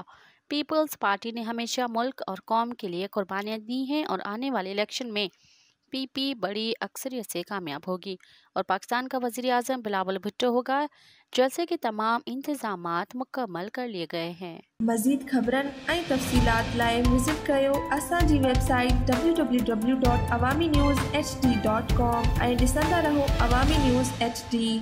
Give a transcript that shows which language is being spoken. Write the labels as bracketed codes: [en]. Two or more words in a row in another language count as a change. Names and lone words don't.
[ur] پیپلز پارٹی نے ہمیشہ ملک اور قوم کے لیے قربانیاں دی ہیں اور آنے والے الیکشن میں پی پی بڑی اکثریت سے کامیاب ہوگی اور پاکستان کا وزیر اعظم بلاول بھٹو ہوگا۔ جلسے کے تمام انتظامات مکمل کر لیے گئے ہیں۔ [sd] مزید خبرن ۽ تفصيلات لاءِ وزٽ ڪيو اسان جي ويب سائيٽ www.awamiNewsHD.com ۽ ڏسندا رهو عوامي نيوز HD.